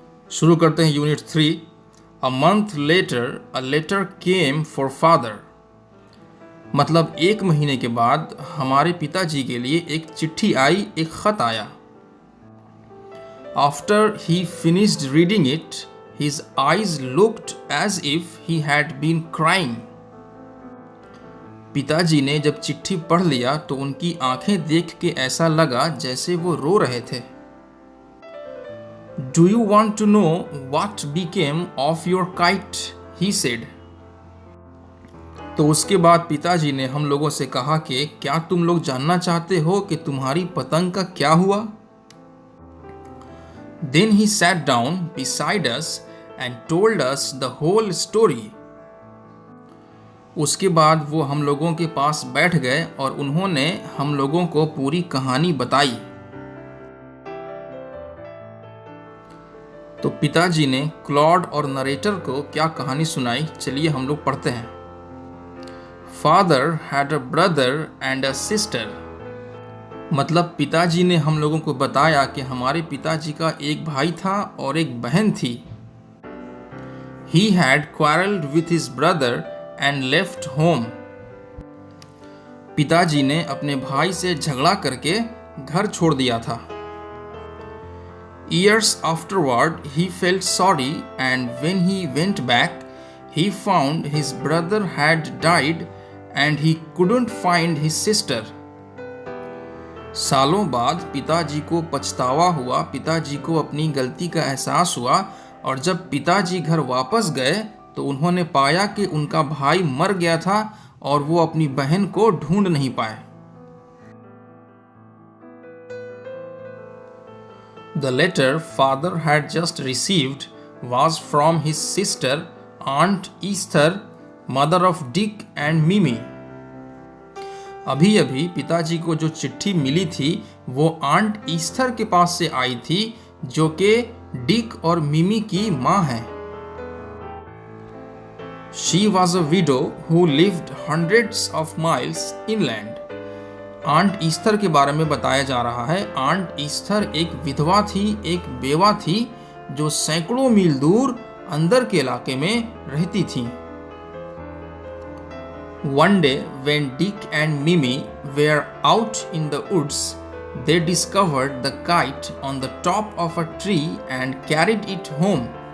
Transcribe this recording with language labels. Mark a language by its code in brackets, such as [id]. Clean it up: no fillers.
[hi] शुरू करते हैं unit 3। [en] A month later a letter came for father. [hi] मतलब 1 महीने के बाद हमारे पिताजी के लिए एक चिट्ठी आई, एक खत आया। [en] After he finished reading it his eyes looked as if he had been crying. [hi] पिताजी ने जब चिट्ठी पढ़ लिया तो उनकी आंखें देख के ऐसा लगा जैसे वो रो रहे थे। [en] Do you want to know what became of your kite? He said. [hi] तो उसके बाद पिताजी ने हम लोगों से कहा कि क्या तुम लोग जानना चाहते हो कि तुम्हारी पतंग का क्या हुआ? [en] Then he sat down beside us and told us the whole story. [hi] उसके बाद वो हम लोगों के पास बैठ गए और उन्होंने हम लोगों को पूरी कहानी बताई। तो पिताजी ने क्लॉड और नरेटर को क्या कहानी सुनाई, चलिए हम लोग पढ़ते हैं। [en] Father had a brother and a sister. [hi] मतलब पिताजी ने हम लोगों को बताया कि हमारे पिताजी का एक भाई था और एक बहन थी। [en] He had quarreled with his brother and left home. [hi] पिताजी ने अपने भाई से झगड़ा करके घर छोड़ दिया था। [en] Years afterward, he felt sorry and when he went back, he found his brother had died and he couldn't find his sister. [hi] सालों बाद पिताजी को पछतावा हुआ, पिताजी को अपनी गलती का एहसास हुआ और जब पिताजी घर वापस गए तो उन्होंने पाया कि उनका भाई मर गया था और वो अपनी बहन को ढूंढ नहीं पाए। [en] The letter father had just received was from his sister, Aunt Esther, mother of Dick and Mimi. [hi] अभी अभी पिताजी को जो चिट्ठी मिली थी वो आंट ईस्थर के पास से आई थी जो कि डिक और मिमी की माँ है। [en] She was a widow who lived hundreds of miles inland. [hi] Aunt Esther के बारे में बताया जा रहा है। आंट ईस्थर एक विधवा थी, एक बेवा थी जो सैकड़ों मील दूर अंदर के इलाके में रहती थी। [en] One day, when Dick and Mimi were out in the woods, they discovered the kite on the top of a tree and carried it home.